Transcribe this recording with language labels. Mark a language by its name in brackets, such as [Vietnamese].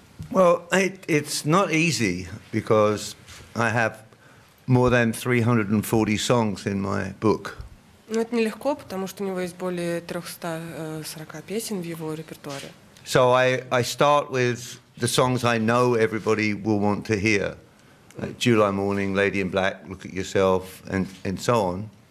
[English] Well, it's not easy because I have more than 340 songs in my book. [Russian] Но это нелегко, потому что у него есть более 340 песен в его репертуаре. [English] So I start with the songs I know everybody will want to hear, like July Morning, Lady in Black, Look at Yourself, and so on.